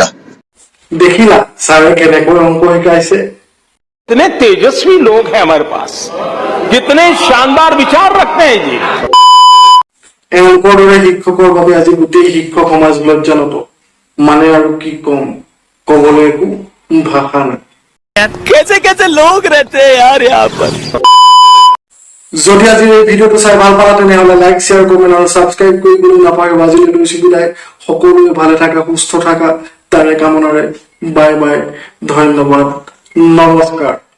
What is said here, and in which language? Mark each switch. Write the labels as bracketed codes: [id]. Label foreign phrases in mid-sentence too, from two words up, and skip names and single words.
[as] দেখিলা ছাৰে কেনেকৈ অংক শিকাইছে? [hi] कितने तेजस्वी लोग हैं हमारे पास, कितने शानदार विचार रखते हैं जी। [as] এওঁলোকৰ দৰে শিক্ষকৰ বাবে আজি গোটেই শিক্ষক সমাজ লজ্জানত। মানে আৰু কি কম, কবলৈ একো ভাষা নাই। [hi] कैसे कैसे लोग रहते हैं यार यहाँ पर। [as] যদি আজি এই ভিডিঅ'টো চাই ভাল পালা তেনেহ'লে [en] like, share, comment [as] আৰু ছাবস্ক্ৰাইব কৰিবলৈ নাপাহৰিবা। আজিলৈ লৈছো বিদায়। সকলোৱে ভালে থাকা, সুস্থ থাকা, তাৰে কামনাৰে [en] bye bye, [as] ধন্যবাদ, নমস্কাৰ।